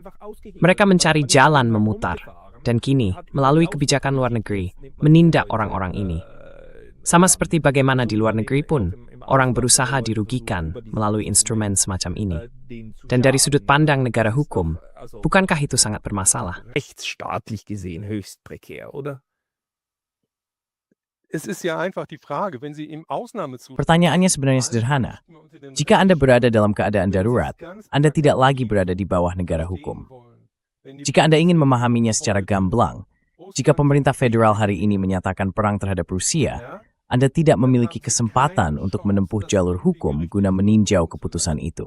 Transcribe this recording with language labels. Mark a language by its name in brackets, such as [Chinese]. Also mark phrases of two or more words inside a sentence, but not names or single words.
[Indonesian] Mereka mencari jalan memutar, dan kini, melalui kebijakan luar negeri, menindak orang-orang ini. Sama seperti bagaimana di luar negeri pun, orang berusaha dirugikan melalui instrumen semacam ini. Dan dari sudut pandang negara hukum, bukankah itu sangat bermasalah? [German] rechtsstaatlich gesehen höchst prekär, oder? [Indonesian] Pertanyaannya sebenarnya sederhana. Jika Anda berada dalam keadaan darurat, Anda tidak lagi berada di bawah negara hukum. Jika Anda ingin memahaminya secara gamblang, jika pemerintah federal hari ini menyatakan perang terhadap Rusia, Anda tidak memiliki kesempatan untuk menempuh jalur hukum guna meninjau keputusan itu.